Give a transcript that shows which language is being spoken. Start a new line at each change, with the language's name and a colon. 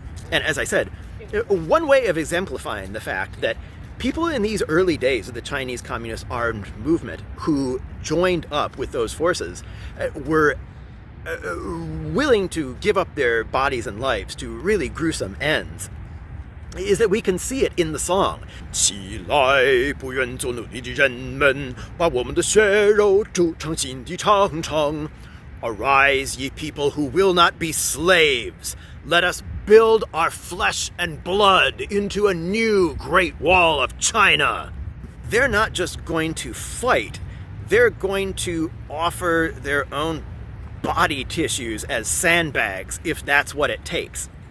English: And as I said, one way of exemplifying the fact that people in these early days of the Chinese Communist armed movement who joined up with those forces were willing to give up their bodies and lives to really gruesome ends is that we can see it in the song.
Chinese: 起来，不愿做奴隶的人们，把我们的血肉筑成新的长城。
English: Arise, ye people who will not be slaves. Let us build our flesh and blood into a new Great Wall of China. They're not just going to fight, they're going to offer their own body tissues as sandbags if that's what it takes.